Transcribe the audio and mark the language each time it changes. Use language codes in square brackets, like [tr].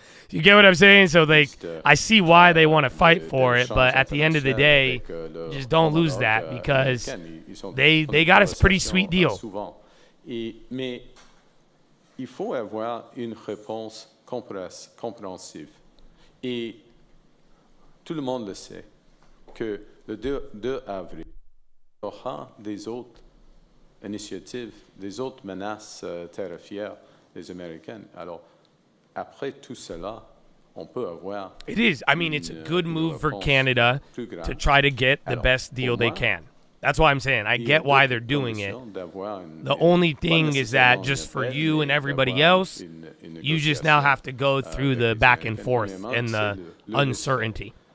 [en] You get what I'm saying? So I see why they want to fight for it, but at the end of the day, just don't lose that, because they got a pretty sweet deal. [fr] Mais il faut avoir une réponse compréhensive. Et tout le monde le sait que le 2 avril, il y aura des autres initiatives, des autres menaces tarifaires des Américains. Alors, après tout cela, on peut avoir... [en] It is. I mean, it's a good move for Canada to try to get the best deal they can. That's why I'm saying I get why they're doing it. The only thing is that just for you and everybody else, you just now have to go through the back and forth and the uncertainty.